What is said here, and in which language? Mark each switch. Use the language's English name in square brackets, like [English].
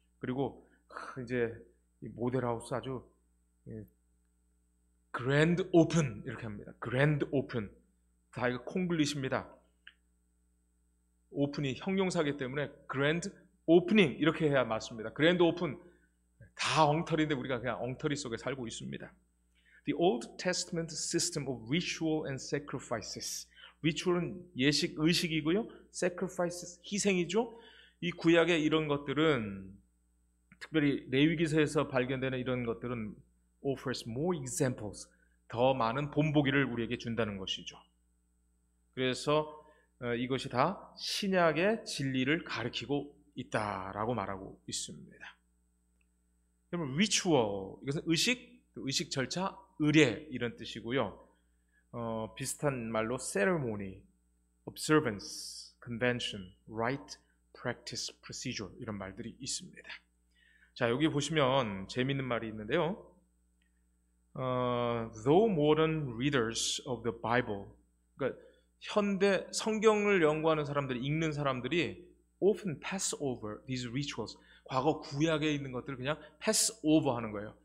[Korean] 그리고 이제 이 모델하우스 아주 그랜드 오픈 이렇게 합니다. 그랜드 오픈. 다 이거 콩글리시입니다. 오픈이 형용사기 때문에 그랜드 오프닝 이렇게 해야 맞습니다. 그랜드 오픈. 다 엉터리인데 우리가 그냥 엉터리 속에 살고 있습니다. [English] The Old Testament system of ritual and sacrifices. [Korean] ritual은 예식, 의식이고요. sacrifices, 희생이죠. 이 구약의 이런 것들은, 특별히 레위기서에서 발견되는 이런 것들은 [English] offers more examples, [Korean] 더 많은 본보기를 우리에게 준다는 것이죠. 그래서 이것이 다 신약의 진리를 가리키고 있다라고 말하고 있습니다. 여러분, ritual, 이것은 의식, 의식 절차, 의례 이런 뜻이고요. 비슷한 말로 ceremony, observance, convention, rite, practice, procedure 이런 말들이 있습니다. 자, 여기 보시면 재미있는 말이 있는데요. [English] Though modern readers of the Bible, [Korean] 그러니까 현대 성경을 연구하는 사람들이, 읽는 사람들이 [English] often pass over these rituals, [Korean] 과거 구약에 있는 것들을 그냥 pass over 하는 거예요.